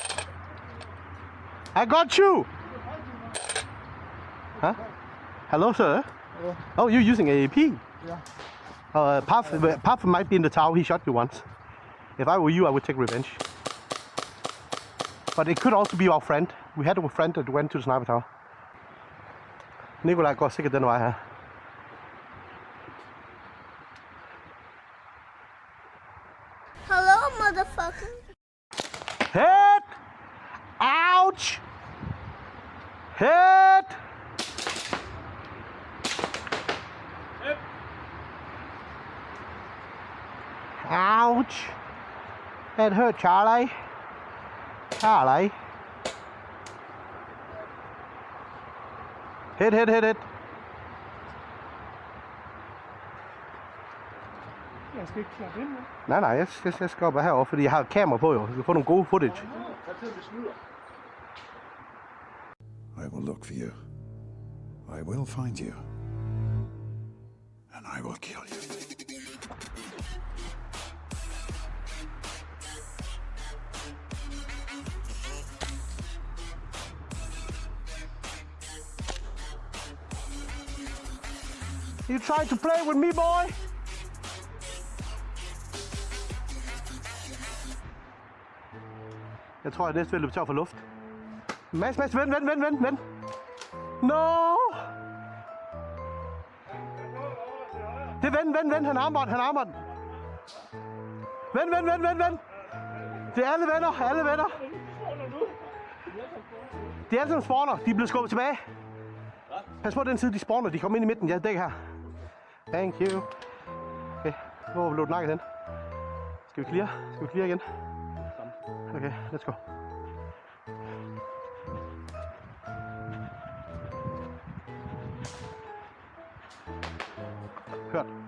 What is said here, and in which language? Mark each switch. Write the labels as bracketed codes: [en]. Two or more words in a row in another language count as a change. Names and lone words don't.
[en] I got you! Huh? Hello, sir? Hello. Oh, you're using AAP? Yeah. Puff might be in the tower. He shot you once. If I were you, I would take revenge. But it could also be our friend. We had a friend that went to the sniper tower. [da] Nikolaj går sikkert den vej her. [en] Hello, motherfucker. Hit! Ouch! Hit! Ouch! That hurt, Charlie. Charlie. Hit. [da] Jeg skal ikke klappe ind, Nej, jeg skal op herover, fordi jeg har kamera på jo. Så kan få nogle [en] gode footage. I will look for you. I will find you. And I will kill you. You trying to play with me, boy? [da] Jeg tror, at næste vil løbe tør for luft. Mads, vent. [en] No! [da] Det er vent. Han armbånd. Vent. Det er alle venner. De er alle sammen spawner. De er blevet skubbet tilbage. Pas på den side, de spawner. De kommer ind i midten. Jeg dækker her. [en] Thank you. [da] Okay, hvor blev den nakket hen? Skal vi clear igen? [en] Okay, let's go. [da] Hørt.